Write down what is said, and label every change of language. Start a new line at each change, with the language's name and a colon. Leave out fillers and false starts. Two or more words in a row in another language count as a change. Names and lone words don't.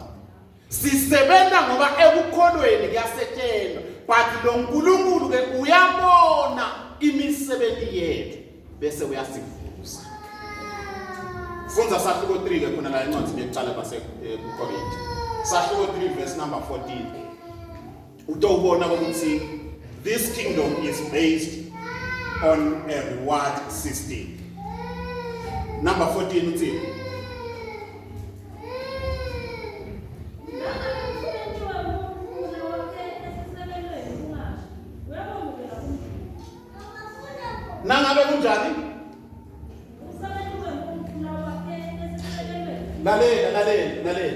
Swati: Sisebenza ngoba ekukholweni kuyasetshenzwa, but lo uNkulunkulu ke uyabona imisebenzi yethu bese uyasivusa. Funza sahluko 3 ke khona la encwadi lecala base kuKorinthi. Sahluko 3
English: verse number
Swati: 14. Utawubona ukuthi
English: this kingdom is based on a reward system.
Swati: Number 14 uthi nangabe kunjani? Lalela.